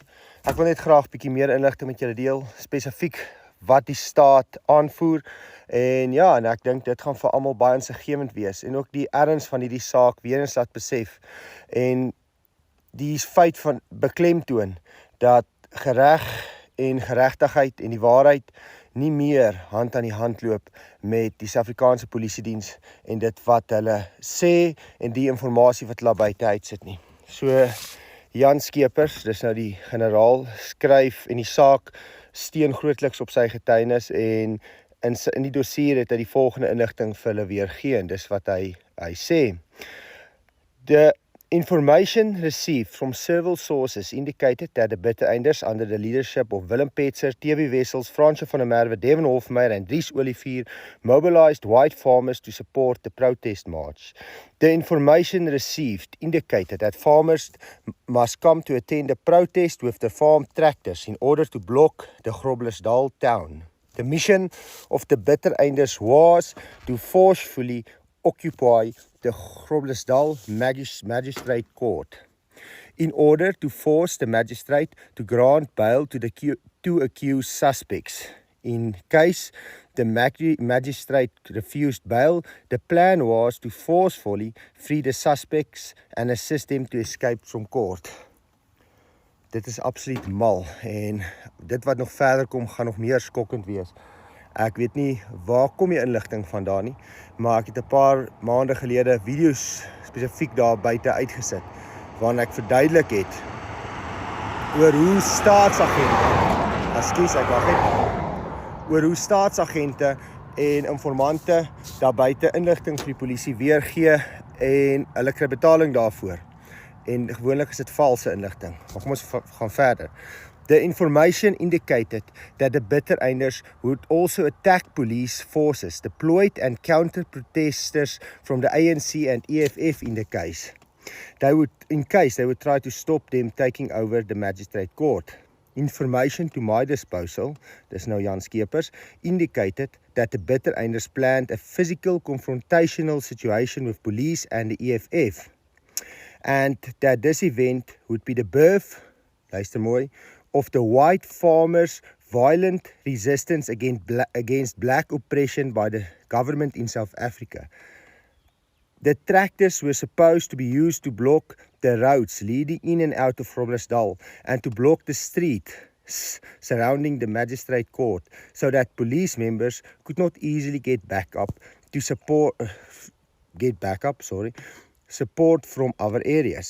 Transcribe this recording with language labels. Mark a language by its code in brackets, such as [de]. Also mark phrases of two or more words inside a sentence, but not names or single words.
[af] Ek wil net graag bietjie meer inligting met julle deel, spesifiek wat die staat aanvoer, en ja, en ek dink dit gaan vir almal baie insiggewend wees, en ook die erns van hierdie saak weer eens laat besef, en die feit van beklemtoon, dat gereg en geregtigheid en die waarheid nie meer hand aan die hand loop met die Suid-Afrikaanse Polisiediens en dit wat hulle sê en die inligting wat hulle buite uitsit nie. So Jan Skeepers, dis nou die generaal, skryf en die saak steun grootliks op sy getuienis, en in die dossier het hy die volgende inligting vir hulle weergee, en dis wat hy sê. [en] The information received from several sources indicated that the Buiteinders, under the leadership of Willem Petzer, TV Wessels, Fransje van der Merwe, Devin Hofmeyer and Dries Olivier, mobilized white farmers to support the protest march. The information received indicated that farmers must come to attend a protest with their farm tractors in order to block the Groblersdal town. The mission of the Buiteinders was to forcefully occupy the Groblersdal Magistrate Court in order to force the magistrate to grant bail to the two accused suspects In case the magistrate refused bail, the plan was to forcefully free the suspects and assist them to escape from court. [af] Dit is absoluut mal en dit wat nog verder kom gaan nog meer skokkend wees. Ek weet nie waar kom die inligting vandaan nie, maar ek het 'n paar maande gelede video's spesifiek daar buite uitgesit waarin ek verduidelik het oor hoe staatsagente en informante daar buite inligting vir die polisie weergee en hulle kry betaling daarvoor. En gewoonlik is dit valse inligting. Maar kom ons gaan verder. [en] The information indicated that the bittereinders would also attack police forces deployed and counter protesters from the ANC and EFF in the case. In case they would try to stop them taking over the magistrate court. Information to my disposal, [af] dis nou Jan Skeepers, [en] indicated that the bittereinders planned a physical confrontational situation with police and the EFF. And that this event would be the birth, [af] luister mooi, [en] of the white farmers' violent resistance against black oppression by the government in South Africa. The tractors were supposed to be used to block the roads leading in and out of Groblersdal and to block the streets surrounding the magistrate court so that police members could not easily get backup from other areas.